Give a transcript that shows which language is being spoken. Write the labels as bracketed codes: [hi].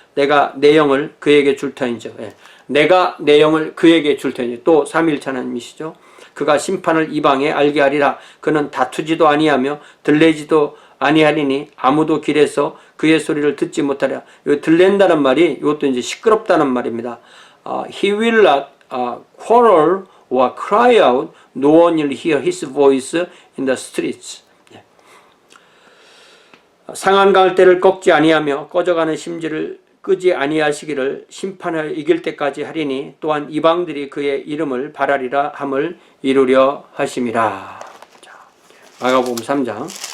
[ko] 내가 내 영을 그에게 줄 터인즉. 내가 내 영을 그에게 줄 터인즉. 또 삼위일체 하나님이시죠. 그가 심판을 이방에 알게 하리라. 그는 다투지도 아니하며 들레지도 아니하리니 아무도 길에서 그의 소리를 듣지 못하리라. 이 들랜다는 말이 이것도 이제 시끄럽다는 말입니다. [en] He will not quarrel or cry out. No one will hear his voice in the streets. [ko] 상한갈 때를 꺾지 아니하며 꺼져가는 심지를 끄지 아니하시기를 심판하여 이길 때까지 하리니 또한 이방들이 그의 이름을 바라리라 함을 이루려 하심이라. 마가복음 3장.